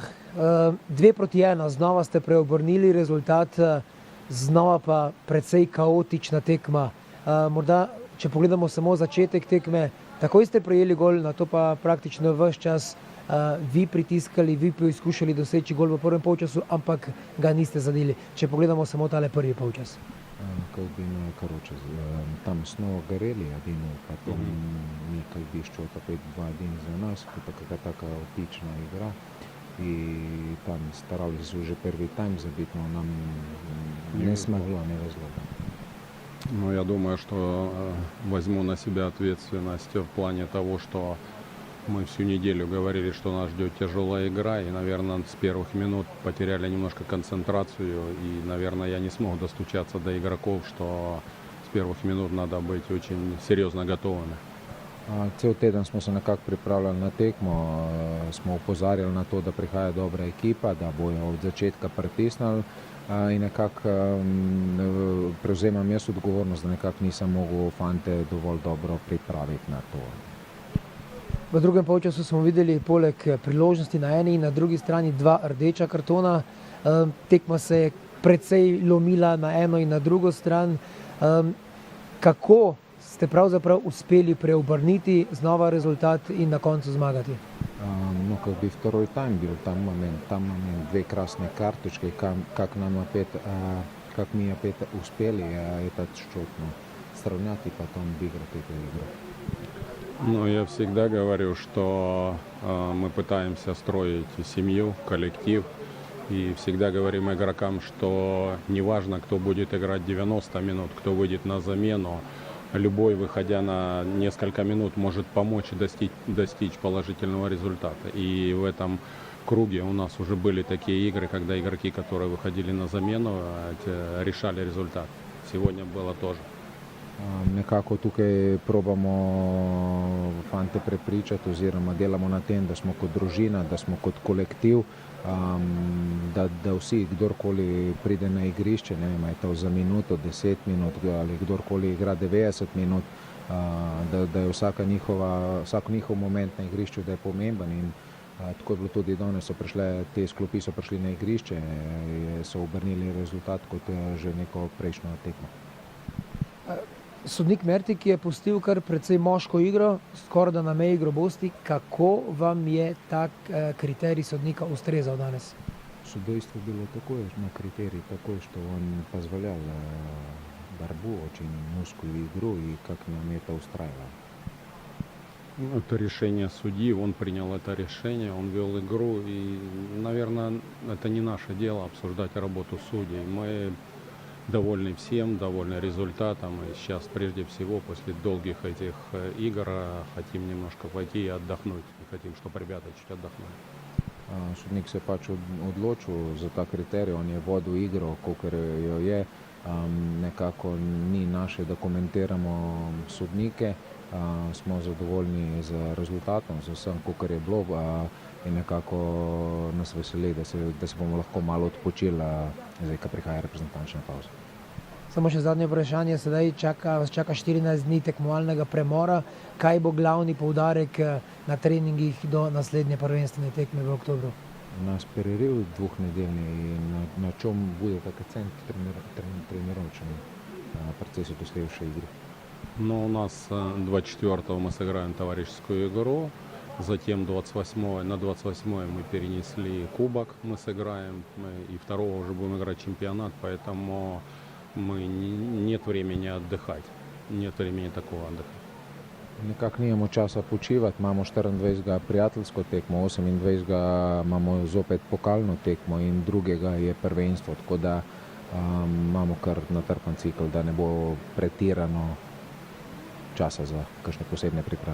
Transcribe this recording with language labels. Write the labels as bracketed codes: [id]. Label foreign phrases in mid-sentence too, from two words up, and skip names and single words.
[sl] 2-1, znova ste preobrnili rezultat, znova pa precej kaotična tekma. Morda, če pogledamo samo začetek tekme, takoj ste prejeli gol, na to pa praktično ves čas vi pritiskali, vi poizkušali doseči gol v prvem polčasu, ampak ga niste zadeli. Če pogledamo samo tale prvi polčas. [ru] Короче, там снова горели 1-0, потом Микаль Бишчо такой 2-1 за нас, какая такая отличная игра. И там старались уже первый тайм забить, но нам не смогло, не везло. Ну, я думаю, что возьму на себя ответственность в плане того, что мы всю неделю говорили, что нас ждет тяжелая игра, и, наверное, с первых минут потеряли немножко концентрацию, и, наверное, я не смог достучаться до игроков, что с первых минут надо быть очень серьезно готовыми. [sl] Cel teden smo se nekako pripravljali na tekmo, smo opozarjali na to, da prihaja dobra ekipa, da bojo od začetka pritisnili in nekako prevzemam jaz odgovornost, da nekako nisem mogel fante dovolj dobro pripraviti na to. V drugem polčasu smo videli poleg priložnosti na eni in na drugi strani 2 rdeča kartona. Tekma se je precej lomila na eno in na drugo stran. Kako ste pravzaprav uspeli preobrniti znova rezultat in na koncu zmagati? [ru] Ну, как бы второй тайм был, там момент 2 красные карточки, как мы опять успели этот счет сравнять и потом выиграть эту игру. Ну, я всегда говорю, что мы пытаемся строить семью, коллектив, и всегда говорим игрокам, что неважно, кто будет играть 90 минут, кто выйдет на замену, любой, выходя на несколько минут, может помочь достичь положительного результата. И в этом круге у нас уже были такие игры, когда игроки, которые выходили на замену, решали результат. Сегодня было тоже. [sl] Nekako tukaj probamo fante prepričati oziroma delamo na tem, da smo kot družina, da smo kot kolektiv, da vsi, kdorkoli pride na igrišče, ne vem, je to za minuto, 10 minut ali kdorkoli igra 90 minut, da je vsak njihov moment na igrišču, da je pomemben in tako je bilo tudi danes, te sklopi so prišli na igrišče, so obrnili rezultat kot že neko prejšnjo tekmo. Sodnik Mertik je pustil kar precej moško igro, skoraj da na meji grobosti. Kako vam je tak kriterij sodnika ustrezal danes? [ru] Судейство было такое, на критерий такой, что он позволял борьбу, очень мускульную игру, и как нам это устраивало. Это решение судьи, он принял это решение, он вел игру, и, наверное, это не наше дело обсуждать работу судей. Мы довольны всем, довольны результатом, и сейчас прежде всего после долгих этих игр хотим немножко пойти и отдохнуть, и хотим, чтобы ребята чуть отдохнули. [sl] Sodnik se je pač odločil za ta kriterij, on je vodil igro, kolikor jo je. Nekako ni naše, da komentiramo sodnike, smo zadovoljni z rezultatom, z vsem, kolikor je bilo in nekako nas veseli, da se bomo lahko malo odpočili, zdaj, ko prihaja reprezentančna pauza. Samo še zadnje vprašanje, sedaj vas čaka 14 dni tekmovalnega premora. Kaj bo glavni poudarek na treningih do naslednje prvenstvene tekme v oktobru? [ru] У нас перерыв двухнедельный, и на чем будет акцент тренировочный в процессе последующей игры? Но у нас 24-го мы сыграем товарищескую игру, затем на 28-е мы перенесли кубок, мы сыграем, и 2-го уже будем играть чемпионат, поэтому нет времени отдыхать, нет времени такого отдыха. [sl] Nekako nimamo časa počivati, imamo 24. prijateljsko tekmo, 28. imamo zopet pokalno tekmo in 2. je prvenstvo, tako da imamo kar natrpan cikl, da ne bo pretirano časa za kakšne posebne priprave.